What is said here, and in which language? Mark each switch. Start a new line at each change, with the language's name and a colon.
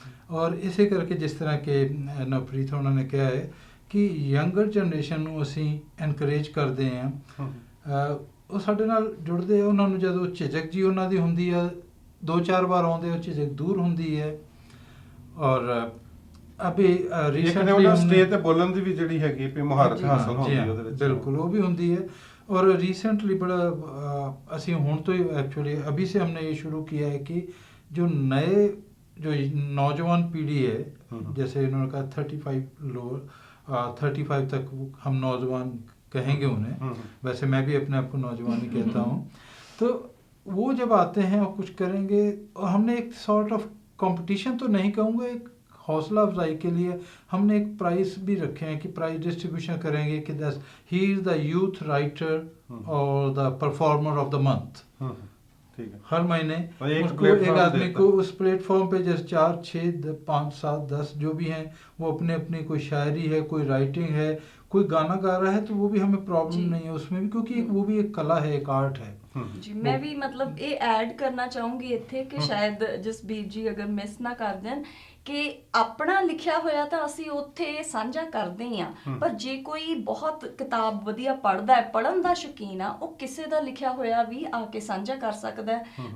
Punjabi: ਔਰ ਇਸੇ ਕਰਕੇ ਜਿਸ ਤਰ੍ਹਾਂ ਕਿ ਨਵਪ੍ਰੀਤ ਉਹਨਾਂ ਨੇ ਕਿਹਾ ਹੈ ਕਿ ਯੰਗਰ ਜਨਰੇਸ਼ਨ ਨੂੰ ਅਸੀਂ ਐਨਕਰੇਜ ਕਰਦੇ ਹਾਂ, ਉਹ ਸਾਡੇ ਨਾਲ ਜੁੜਦੇ ਆ। ਉਹਨਾਂ ਨੂੰ ਜਦੋਂ ਝਿਜਕ ਜੀ ਉਹਨਾਂ ਦੀ ਹੁੰਦੀ ਆ, 2-4 ਵਾਰ ਆਉਂਦੇ, ਉਹ ਝਿਜਕ ਦੂਰ ਹੁੰਦੀ ਹੈ।
Hindi: ਔਰ ਅਭੀ ਰੀਸੈਂਟਲੀ
Punjabi: ਸਟੇਜ ਤੇ ਬੋਲਣ ਦੀ ਵੀ ਜਿਹੜੀ ਹੈਗੀ ਵੀ ਮੁਹਾਰਤ ਹਾਸਲ ਹੁੰਦੀ ਹੈ ਉਹਦੇ ਵਿੱਚ।
Hindi: बिल्कुल वो भी होती है। और रिसेंटली बड़ा
Punjabi: ਅਸੀਂ ਹੁਣ ਤੋਂ
Hindi: ही एक्चुअली अभी से हमने ये शुरू किया है कि जो नए जो नौजवान पीढ़ी है, जैसे इन्होंने कहा 35 तक हम नौजवान कहेंगे उन्हें, वैसे मैं भी अपने आप को नौजवान ही कहता हूँ। तो वो जब आते हैं और कुछ करेंगे, और हमने एक सॉर्ट ऑफ कंपटीशन तो नहीं कहूँगा, एक हौसला अफजाई के लिए हमने एक प्राइस भी रखे हैं कि प्राइस डिस्ट्रीब्यूशन करेंगे कि
English: He is the youth writer और the performer of the month.
Hindi: ठीक है। हर महीने एक उसको एक प्लेटफॉर्म आदमी देता को उस प्लेटफॉर्म पे जैसे 4, 6, 5, 7, 10 जो भी हैं, वो अपने अपनी कोई शायरी है, कोई राइटिंग है, कोई गाना गा रहा है, तो वो भी हमें प्रॉब्लम जी। नहीं है उसमें भी, क्योंकि वो भी एक कला है, एक आर्ट है।
Punjabi: ਜੀ ਮੈਂ ਵੀ ਮਤਲਬ ਇਹ ਐਡ ਕਰਨਾ ਚਾਹੂੰਗੀ ਇੱਥੇ ਕਿ ਸ਼ਾਇਦ ਜਸਬੀਰ ਜੀ ਅਗਰ ਮਿਸ ਨਾ ਕਰ ਦੇਣ ਕਿ ਆਪਣਾ ਲਿਖਿਆ ਹੋਇਆ ਤਾਂ ਅਸੀਂ ਉੱਥੇ ਸਾਂਝਾ ਕਰਦੇ ਹੀ ਆ, ਪਰ ਜੇ ਕੋਈ ਬਹੁਤ ਕਿਤਾਬ ਵਧੀਆ ਪੜ੍ਹਦਾ ਹੈ, ਪੜ੍ਹਨ ਦਾ ਸ਼ੌਕੀਨ ਆ, ਉਹ ਕਿਸੇ ਦਾ ਲਿਖਿਆ ਹੋਇਆ ਵੀ ਆ ਕੇ ਸਾਂਝਾ ਕਰ ਸਕਦਾ ਹੈ।